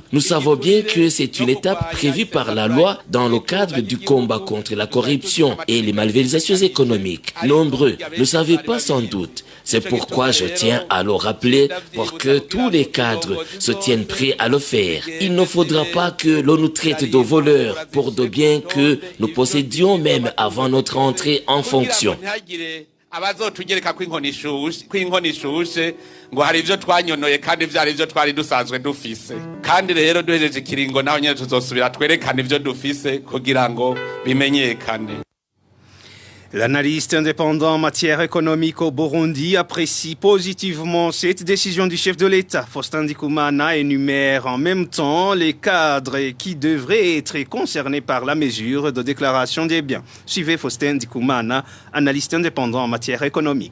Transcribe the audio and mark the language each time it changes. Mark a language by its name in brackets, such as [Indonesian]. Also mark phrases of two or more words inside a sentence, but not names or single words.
[French] Nous savons bien que c'est une étape prévue par la loi dans le cadre du combat contre la corruption et les malversations économiques. Nombreux ne savaient pas sans doute. C'est pourquoi je tiens à le rappeler pour que tous les cadres se tiennent prêts à le faire. Il ne faudra pas que l'on nous traite de voleurs pour de biens que nous possédions même avant notre entrée en fonction. [Rundi] abazotugereka kw'inkoni ishushe ngo hari ivyo twanyonoye kandi vyari ivyo twari dusanzwe dufise kandi rero duhejeje ikiringo naho nyene tuzosubira twerekana ivyo dufise kugira ngo bimenyekane. [French] L'analyste indépendant en matière économique au Burundi apprécie positivement cette décision du chef de l'État. Faustin Ndikumana énumère en même temps les cadres qui devraient être concernés par la mesure de déclaration des biens. Suivez Faustin Ndikumana, analyste indépendant en matière économique.